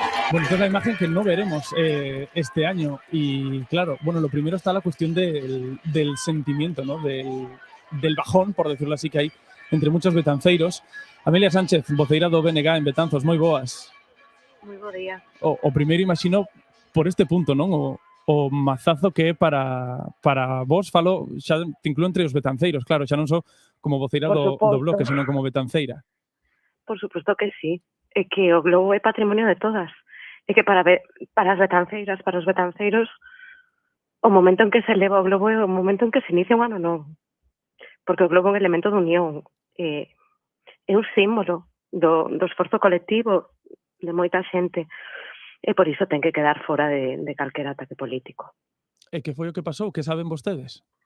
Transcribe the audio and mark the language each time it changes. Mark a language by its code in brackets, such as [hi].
[es] Bueno, esta es la imagen que no veremos este año. Y claro, bueno, lo primero está la cuestión del sentimiento, ¿no? Del bajón, por decirlo así, que hay entre muchos betanceiros. [gl] Amelia Sánchez, voceira do BNG en Betanzos, moi boas. Moi bo día. O primeiro imagino por este punto, non? O mazazo que é para vos, falo, xa te incluo entre os betanceiros, claro, xa non só como voceira do bloque, senón como betanceira. Por suposto que sí. É que o globo é patrimonio de todas. É que para as betanceiras, para os betanceiros, O momento en que se eleva o globo é o momento en que se inicia un ano novo. Porque o globo é un elemento de unión. É un símbolo do esforzo colectivo de moita xente. E por iso ten que quedar fora de calquera ataque político. E que foi o que pasou? Que saben vostedes?